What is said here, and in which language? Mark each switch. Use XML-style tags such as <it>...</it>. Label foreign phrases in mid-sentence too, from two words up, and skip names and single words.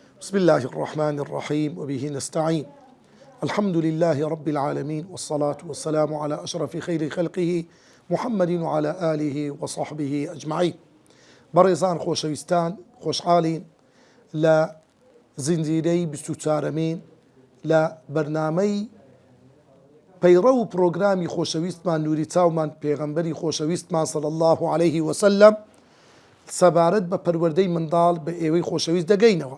<ar>بسم الله الرحمن الرحيم وبه نستعين. الحمد لله رب العالمين، والصلاة والسلام على أشرف خير خلقه محمد وعلى آله وصحبه أجمعين.</ar> <ckb>بەڕێزان خۆشەویستان، خۆشحاڵین لە زنجیرەی 24مین لە بەرنامەی پەیڕە و پرۆگرامی خۆشەویستمان نووری چاومان پێغەمبەری خۆشەویستمان</ckb> <ar>صلی الله عليه وسلم</ar> <ckb>سەبارەت بە پەروەردەی منداڵ بە ئێوەی خۆشەویست دەگەینەوە.</ckb>